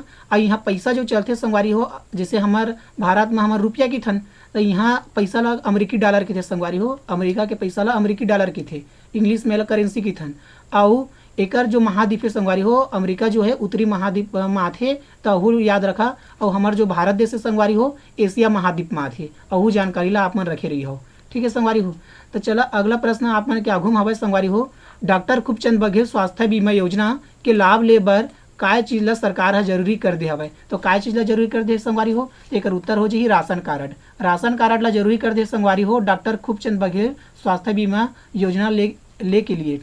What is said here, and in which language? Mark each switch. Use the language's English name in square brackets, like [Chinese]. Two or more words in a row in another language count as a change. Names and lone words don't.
[Chhattisgarhi] और यहाँ पैसा जो चलते संगवारी हो जैसे हमार भारत में हमार रुपया की थन तो यहाँ पैसा ला अमेरिकी डॉलर के थे संगवारी हो। अमेरिका के पैसा ला अमेरिकी डॉलर के थे इंग्लिश में करेंसी की थन। और एकर जो महाद्वीप है संगवारी हो अमेरिका जो है उत्तरी महाद्वीप में आथे तो अहू याद रखा। और हमार जो भारत देश है संगवारी हो एशिया महाद्वीप में आथे अहू जानकारी ला आप मन रखे रही हो। ठीक है संगवारी हो तो चला अगला प्रश्न आप मन के आगू में हवे संगवारी हो डॉक्टर खूबचंद बघेल स्वास्थ्य बीमा योजना के लाभ ले बर काय चीज ला सरकार है जरूरी कर दे हवे। तो काय चीज ला जरूरी कर दे संगवारी हो एकर उत्तर हो जी राशन कार्ड। राशन कार्ड ला जरूरी कर दे संगवारी हो डॉक्टर खूबचंद बघेल स्वास्थ्य बीमा योजना ले के लिए।